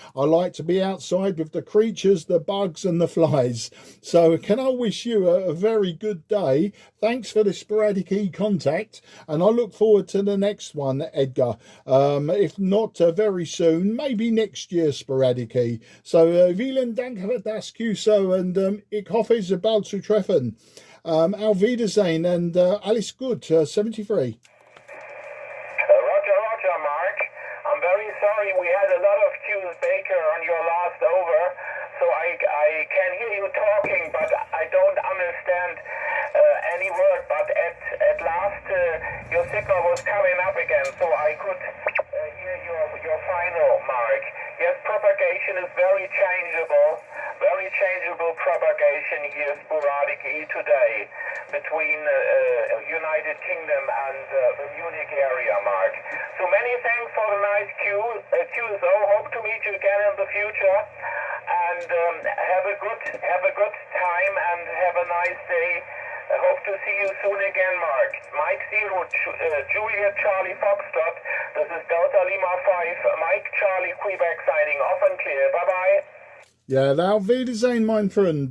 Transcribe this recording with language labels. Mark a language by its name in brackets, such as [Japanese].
[English] I like to be outside with the creatures, the bugs and the flies. So can I wish you a very good day. Thanks for the sporadic E contact, and I look forward to the next one, Edgar. If not very soon, maybe next year, sporadic E. [German] So vielen Dank für das QSO, and ich hoffe, es bald zu treffen. Auf Wiedersehen, and alles gut, 73. [English] Roger, Mark. I'm very sorry we had a lot of Q's Baker on your last over, so I can hear you talking, but I don't understand any word. But at last, your signal was coming up again, so I could hear your final mark. Yes, propagation is very changeable propagation here, sporadically today, between United Kingdom and the Munich area, Mark. So many thanks for the nice QSO. Hope to meet you again in the future, and have a good time and have a nice day. I hope to see you soon again, Mark. Mike 0, Juliet Charlie Foxtrot. This is Delta Lima 5, Mike Charlie Quebec signing off and clear. Bye-bye. [German] Ja, auf Wiedersehen, mein Freund.